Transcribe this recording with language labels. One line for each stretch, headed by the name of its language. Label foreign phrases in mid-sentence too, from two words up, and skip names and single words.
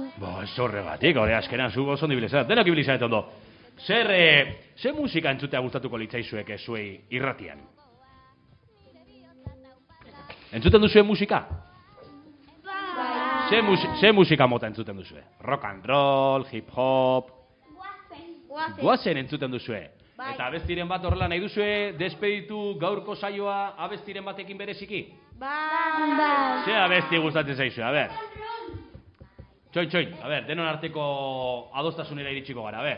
Basque: Ez horregatik, hori azkenan zu oso ondo ibili zara. Denok ibili zara ondo. Zer musika entzutea gustatuko litzaizuek zuei irratian? Entzuten duzue musika? Ze musika mota entzuten duzue? Rock and roll, hip hop? Guazen entzuten duzue. Eta abestiren bat horrela nahi duzue despeditu gaurko saioa abestiren batekin bereziki? Bai. Ze abesti gustatzen zaizue, a ber. Txoin, a ber, denon arteko adostasunera iritsiko gara, a ber.